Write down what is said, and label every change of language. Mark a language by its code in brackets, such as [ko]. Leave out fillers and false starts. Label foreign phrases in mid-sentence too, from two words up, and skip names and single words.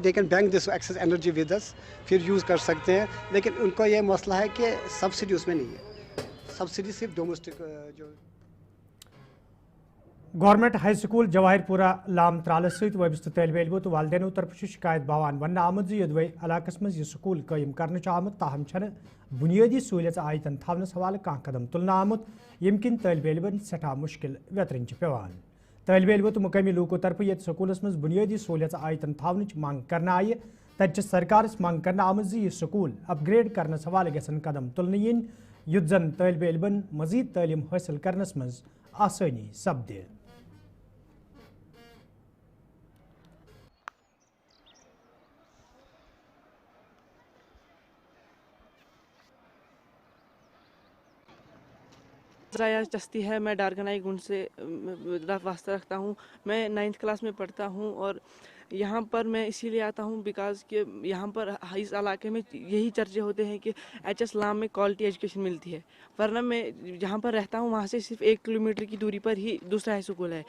[en] They can bank this excess energy with us, [hi] फिर यूज़ कर सकते हैं। लेकिन उनको ये मसला है कि सब्सिडी उसमें नहीं है, सब्सिडी सिर्फ डोमेस्टिक जो। [ks] गवर्नमेंट हाई स्कूल जवाहिरपुरा लाम त्राल सहित वबस्त तलब इलमो तो वालदेनों तरफ शिकायत बवान वन आमद यदवे इलाकस मज यह स्कूल कायम कर आमुत, ताहम बुनियादी सहूलियत आयतन थवनस हवाले कह कदम तुलना आमुत, यम किन तलब इलमन सठा मुश्किल वेतरन पेवान। तलब इलमो तो मुकामी लोगों तरफ ये स्कूलस मज बुनियादी सहूलियत आयतन थवन मांग कर आय, तत सरकार मांग कर आमज यह स्कूल अपग्रेड करनस हवाले गसन कदम तुलन इन, युत जन तलब इलमन मजीद तालीम हासिल करनस मज आसानी सपदे। [hi] ज़राया चस्ती है, मैं डारगनाई गुंड से वास्ता रखता हूँ। मैं 9th क्लास में पढ़ता हूँ और यहाँ पर मैं इसीलिए आता हूँ बिकॉज़ कि यहाँ पर इस इलाके में यही चर्चे होते हैं कि HS लाम में [en] quality education [hi] मिलती है, वरना मैं जहाँ पर रहता हूँ वहाँ से सिर्फ 1 किलोमीटर की दूरी पर ही दूसरा हाई स्कूल है।